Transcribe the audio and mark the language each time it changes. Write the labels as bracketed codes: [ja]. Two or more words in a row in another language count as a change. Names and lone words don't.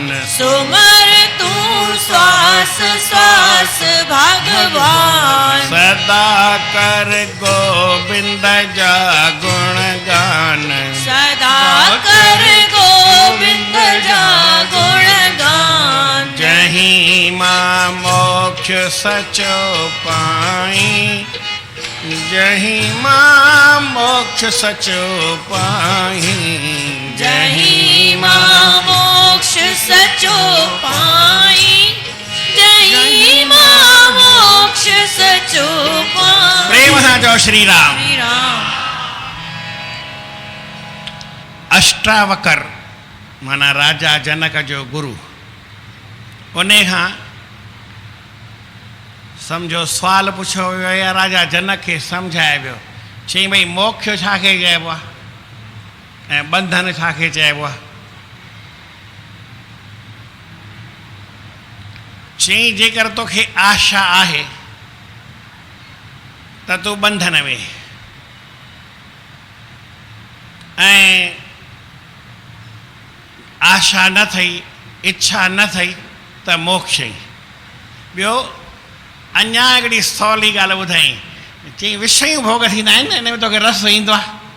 [sd] सुमर तू श्वास श्वास भगवान सदा कर गोविंद जा गुणगान सदा कर गोविंद जा गुणगान जहीं मां मोक्ष सचो पाई जहीं मां मोक्ष सचो पाई जहीं मां मोक्ष सचो पाई जहीं मां मोक्ष सचो पाई प्रेम सां चओ श्री राम। श्री राम अष्टावकर माना राजा जनक जो गुरु उन खां सम्झो सुवाल पुछियो वियो या राजा जनक खे सम्झाए वियो चई भई मोक्ष छाखे चइबो आहे ऐं बंधन छाखे चइबो आहे चई जेकर तोखे आशा आहे त तूं बंधन में ऐं आशा न थई इच्छा न थई त मोक्ष ई ॿियो अञा हिकिड़ी सवली ॻाल्हि ॿुधाई चई विषयूं भोग थींदा आहिनि न हिन में तोखे रस ईंदो आहे